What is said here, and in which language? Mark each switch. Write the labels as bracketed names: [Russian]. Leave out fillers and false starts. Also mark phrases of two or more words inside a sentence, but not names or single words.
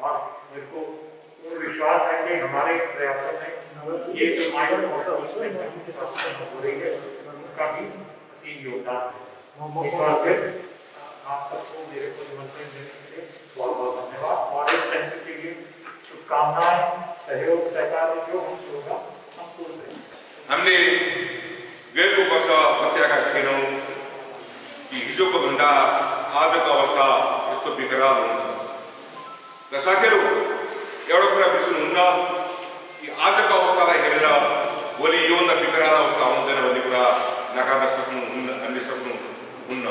[Hindi] और मेरे को पूर्ण विश्वास है कि हमारे प्रयासों में ये जो माइंड और हो रही है उनका भी असीम योगदान है। एक बार फिर आप सबको मेरे को निमंत्रण देने के लिए बहुत बहुत धन्यवाद और इस सेंटर के लिए शुभकामनाएं, सहयोग सहकार जो हम होगा हम पूर्ण करेंगे। [Nepali] हामीले गएको वर्ष पत्याएका थिएनौँ कि हिजोको भन्दा आजको अवस्था यस्तो विकराल हुन्छ। र साथीहरू, एउटा कुरा बिर्सनुहुन्न कि आजको अवस्थालाई हेरेर भोलि योभन्दा विकराल अवस्था आउँदैन भन्ने कुरा नकार्न हामीले सक्नुहुन्न।